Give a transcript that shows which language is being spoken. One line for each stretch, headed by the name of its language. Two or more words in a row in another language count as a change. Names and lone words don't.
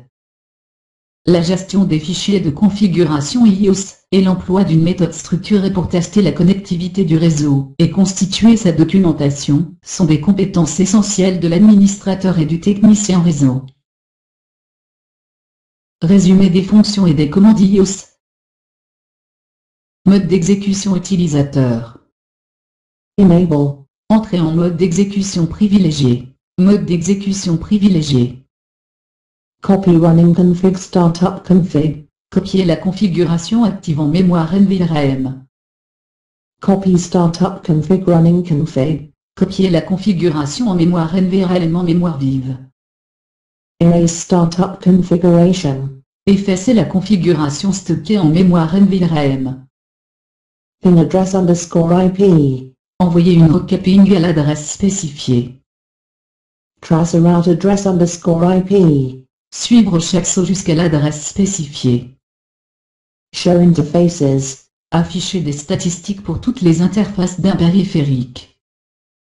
French: La gestion des fichiers de configuration IOS, et l'emploi d'une méthode structurée pour tester la connectivité du réseau, et constituer sa documentation, sont des compétences essentielles de l'administrateur et du technicien réseau. Résumé des fonctions et des commandes IOS. Mode d'exécution utilisateur.
English: Enable.
French: Entrée en mode d'exécution privilégié. Mode d'exécution privilégié.
English: Copy running config startup config.
French: Copier la configuration active en mémoire NVRAM.
English: Copy startup config running config.
French: Copier la configuration en mémoire NVRAM en mémoire vive.
English: Erase startup configuration.
French: Effacer la configuration stockée en mémoire NVRAM.
English: Ping address _IP.
French: Envoyer une recapping à l'adresse spécifiée.
English: Trace a route address _IP.
French: Suivre chaque saut jusqu'à l'adresse spécifiée.
English: Show interfaces.
French: Afficher des statistiques pour toutes les interfaces d'un périphérique.